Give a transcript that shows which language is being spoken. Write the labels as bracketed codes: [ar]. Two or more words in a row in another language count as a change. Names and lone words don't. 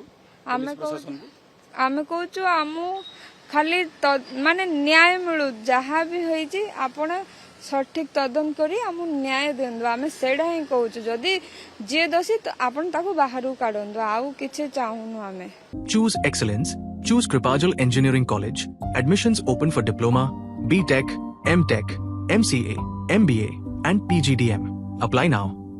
[or] ଆମେ କହୁଛୁ ଆମକୁ ଖାଲି ମାନେ ନ୍ୟାୟ ମିଳୁ, ଯାହା ବି ହେଇଛି ଆପଣ ସଠିକ ତଦନ୍ତ କରି ଆମକୁ ନ୍ୟାୟ ଦିଅନ୍ତୁ, ଆମେ ସେଇଟା ହିଁ କହୁଛୁ। ଯଦି ଯିଏ ଦୋଷୀ ଆପଣ ତାକୁ ବାହାରକୁ କାଢନ୍ତୁ, ଆଉ କିଛି ଚାହୁଁନୁ ଆମେ। [en] Choose excellence. Choose Kripajal Engineering College. Admissions open for Diploma, BTech, MTech, MCA, MBA and PGDM. Apply now.